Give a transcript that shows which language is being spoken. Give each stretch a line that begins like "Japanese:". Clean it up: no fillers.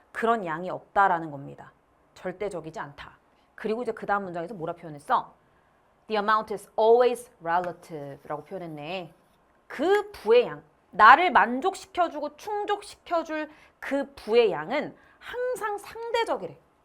Korean: 그런 양이 없다라는 겁니다. 절대적이지 않다. 그리고 이제 그 다음 문장에서 뭐라 표현했어?
English: The amount is always relative
Korean: 라고 표현했네. 그 부의 양, 나를 만족시켜주고 충족시켜줄 그 부의 양은 항상 상대적이래.